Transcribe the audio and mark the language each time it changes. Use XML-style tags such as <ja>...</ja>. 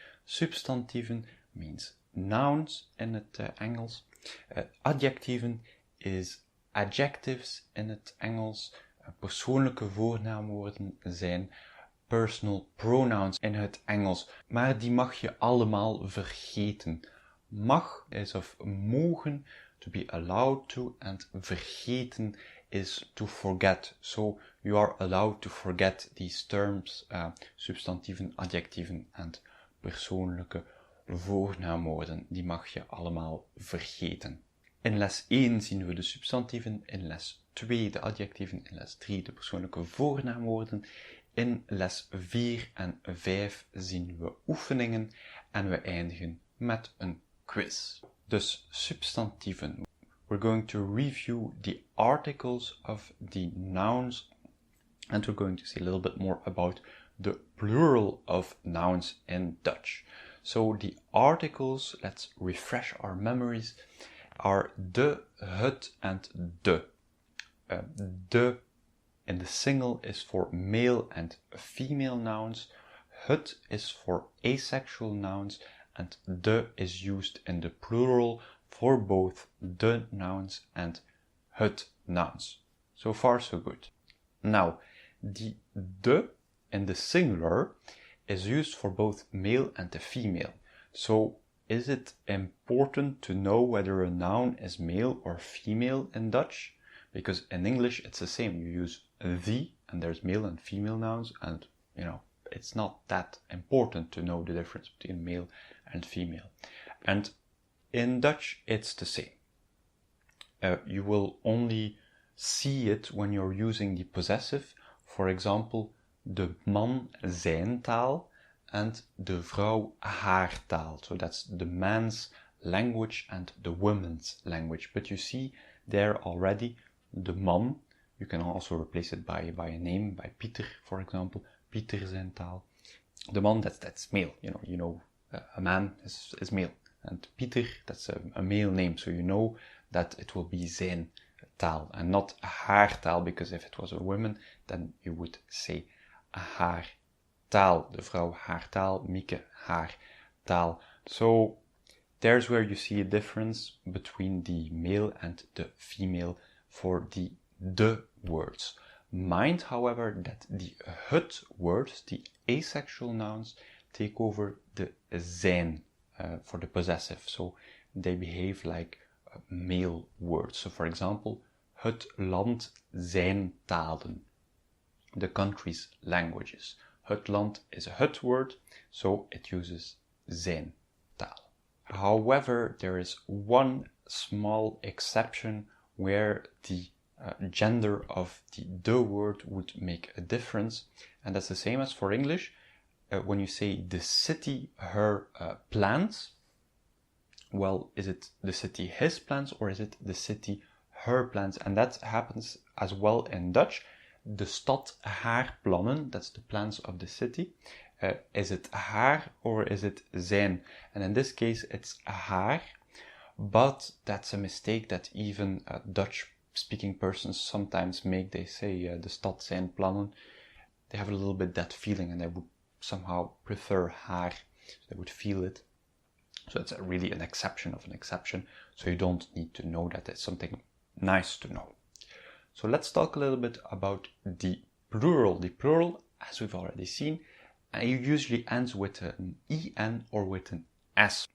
<nl>Substantieven</nl> <en>means nouns</en> <nl>in het Engels. Adjectieven is adjectives in het Engels. Persoonlijke voornaamwoorden zijn</nl> <en>personal pronouns</en> <nl>in het Engels. Maar die mag je allemaal vergeten.</nl> <en>Mag is of mogen, to be allowed to, and vergeten is to forget. So you are allowed to forget these terms,</en> <nl>substantieven, adjectieven en persoonlijke voornaamwoorden. Die mag je allemaal vergeten. In les 1 zien we de substantieven, in les 2 de adjectieven, in les 3 de persoonlijke voornaamwoorden. In les 4 en 5 zien we oefeningen en we eindigen met een quiz. Dus substantieven.</nl> <en>We're going to review the articles of the nouns and we're going to see a little bit more about the plural of nouns in Dutch. So the articles, let's refresh our memories, are de, het and de. De in the single is for male and female nouns. Het is for asexual nouns. And de is used in the plural for both de nouns and het nouns. So far, so good. Now, the de in the singular is used for both male and the female. So, is it important to know whether a noun is male or female in Dutch? Because in English it's the same. You use the, and there's male and female nouns, and it's not that important to know the difference between male and female. And in Dutch, it's the same. You will only see it when you're using the possessive. For example,</en> <nl>de man zijn taal and de vrouw haar taal.</nl> <en>So that's the man's language and the woman's language. But you see there already the man, you can also replace it by a name, by Pieter, for example.</en> <nl>Pieter zijn taal.</nl> <en>the man, that's male. A man is male. And Pieter, that's a male name, so you know that it will be</en> <nl>zijn taal</nl> <en>and not</en> <nl>haar taal,</nl> <en>because if it was a woman, then you would say haar taal.</en> <nl>De vrouw haar taal, Mieke haar taal.</nl> <en>So there's where you see a difference between the male and the female for the words. Mind, however, that the het words, the asexual nouns, take over the zijn for the possessive. So they behave like male words. So for example,</en> <nl>het land zijn talen.</nl> <en>The country's languages. Het land is a het word, so it uses</en> <nl>zijn taal.</nl> <en>However, there is one small exception where the gender of the word would make a difference, and that's the same as for English. When you say the city, her plans, well, is it the city his plans or is it the city her plans? And that happens as well in Dutch.</en> <nl>De stad haar plannen,</nl> <en>that's the plans of the city. Is it haar or is it zijn? And in this case, it's haar, but that's a mistake that even Dutch-speaking persons sometimes make. They say</en> <nl>de stad zijn plannen.</nl> <en>They have a little bit that feeling and they would somehow prefer haar, so they would feel it. So it's really an exception of an exception, so you don't need to know that. It's something nice to know. So let's talk a little bit about the plural. The plural, as we've already seen, it usually ends with an en or with an s.</en>